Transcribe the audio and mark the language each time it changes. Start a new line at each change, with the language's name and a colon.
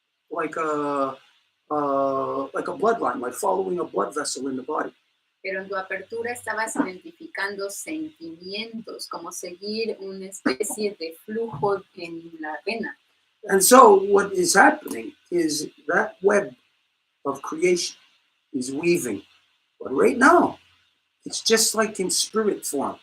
English: like a bloodline, like following a blood vessel in the body.
Spanish: Pero en tu apertura estabas identificando sentimientos, como seguir una especie de flujo en la vena.
English: And so what is happening is that web of creation is weaving. But right now, it's just like in spirit form.